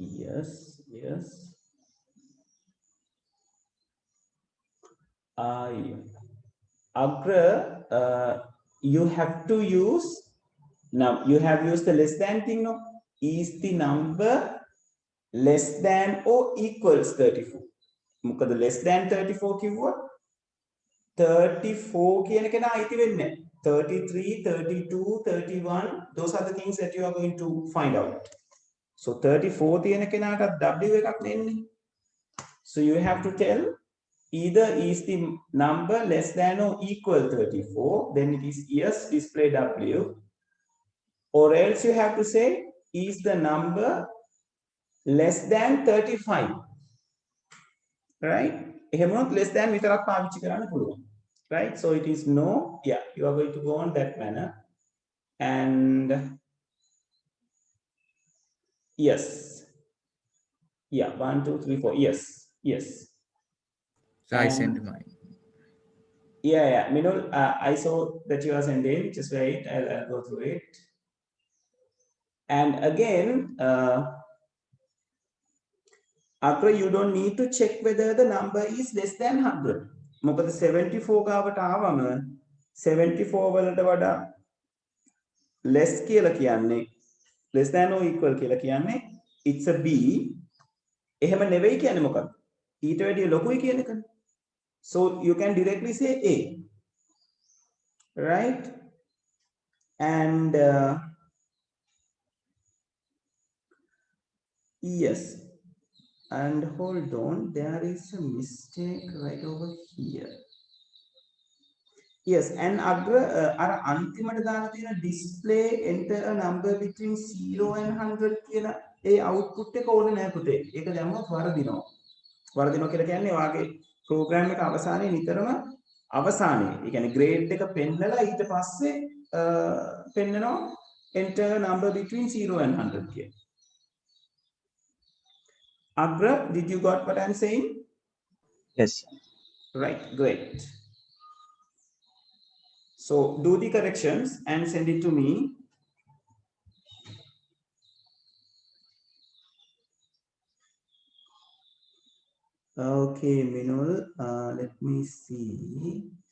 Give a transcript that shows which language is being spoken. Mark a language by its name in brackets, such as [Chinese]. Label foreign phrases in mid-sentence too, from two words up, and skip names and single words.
[English] Yes, yes. Yeah. Agra, you have to use, now you have used the less than thing, no? Is the number less than or equals 34? මොකද less than 34 [Sinhala] කිව්වා 34 කියන එක නා අයිති වෙන්නේ [English] 33 32 31 those are the things that you are going to find out so 34 [Sinhala] තියෙන කෙනාට w එකක් දෙන්නේ [English] so you have to tell either is the number less than or equal 34 then it is yes display w or else you have to say is the number less than 35 right [Sinhala] එහෙම වුණොත් [English] less than [Sinhala] විතරක් පාවිච්චි කරන්න පුළුවන් [English] right so it is no yeah you are going to go on that manner and yes yeah 1 2 3 4 yes yes So I and sent mine. yeah Minul I saw that you are sending just wait I'll go through it and again after you don't need to check whether the number is less than 100 [Sinhala] මොකද 74 ගාවට ආවම 74 වලට වඩා [English] less [Sinhala] කියලා කියන්නේ [English] less than or equal [Sinhala] කියලා කියන්නේ [English] it's a b [Sinhala] එහෙම නෙවෙයි කියන්නේ මොකක්ද ඊට වැඩිය ලොකුයි කියන එකනේ [English] so you can directly say a right and yes and hold on there is a mistake right over here yes and අග්‍ර අර [Sinhala] අන්තිමට දාලා තියෙන [English] display enter a number between 0 and 100 [Sinhala] කියන ඒ output එක ඕනේ නෑ පුතේ ඒක දැම්මොත් වරදිනවා වරදිනවා කියලා කියන්නේ ඔයාගේ ප්‍රෝග්‍රෑම් එක අවසානයේ නිතරම අවසානයේ ඒ කියන්නේ grade එක පෙන්නලා ඊට පස්සේ පෙන්නනවා [English] enter a number between 0 and 100 [Sinhala] කියන Agra [English] did you got what I'm saying Yes. right great so do the corrections and send it to me okay Minul let me see